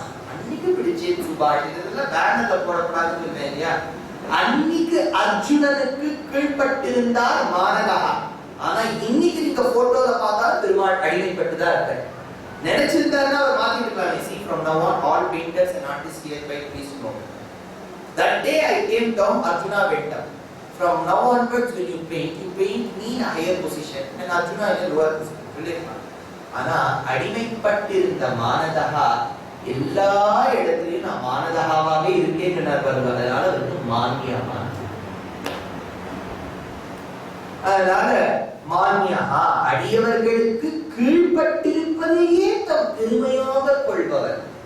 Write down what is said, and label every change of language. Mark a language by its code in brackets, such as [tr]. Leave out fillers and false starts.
[ta] அன்னைக்கு பிடிச்சேன் சுபாஷ், இதெல்லாம் பேனர்ல போடக்கூடாதுன்னு இருந்தேன் இல்லையா? அன்னைக்கு அர்ஜுனனுக்கு கீழ்பட்டிருந்தார் மானதகா. ஆனா இன்னைக்கு நீங்க போட்டோல பார்த்தா பெருமாள் அடிமைப்பட்டுதான் இருக்க. நினைச்சிருந்தாருன்னா அவர் மாத்திருக்கலாம். [en] See, from now on all painters and artists hereby please know. That day I came down, Arjuna went up. From now onwards when you paint me in a higher position and Arjuna in a lower position. [ta] ஆனா அடிமைப்பட்டிருந்த மானதகா எல்லா இடத்திலும் நான் மானதகாவாகவே இருக்கேன் பாருங்க. அதனால வந்து மான்யமா, அதனால மான்யகா அடியவர்களுக்கு கீழ்பட்டிருப்பதையே தம் பெருமையாக கொள்பவர்.